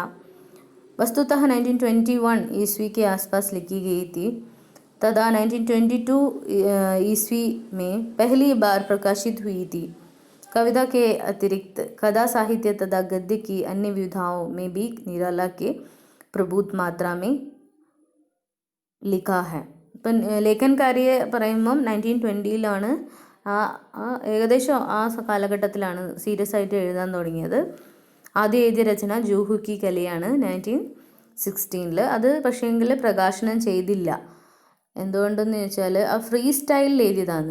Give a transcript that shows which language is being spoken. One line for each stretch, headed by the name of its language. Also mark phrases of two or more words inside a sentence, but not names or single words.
Hindi: वस्तुतः 1921 ईस्वी के आसपास लिखी गई थी तथा 1922 ईस्वी में पहली बार प्रकाशित हुई थी. कविता के अतिरिक्त कथा साहित्य तथा गद्य की अन्य विधाओं में भी निराला के प्रभुत मात्रा में लिखा है.
Malayalam: ഇപ്പം
Hindi: लेखन कार्य
Malayalam: പറയുമ്പം 1920-ലാണ്. ഏകദേശം ആ കാലഘട്ടത്തിലാണ് സീരിയസ് ആയിട്ട് എഴുതാൻ തുടങ്ങിയത്. ആദ്യം എഴുതിയ രചന ജൂഹു കി കലിയാണ് 1916. അത് പക്ഷേങ്കിൽ പ്രകാശനം ചെയ്തില്ല. എന്തുകൊണ്ടെന്ന് ചോദിച്ചാൽ ആ
English: free style
Malayalam: എഴുതിയതാണ്.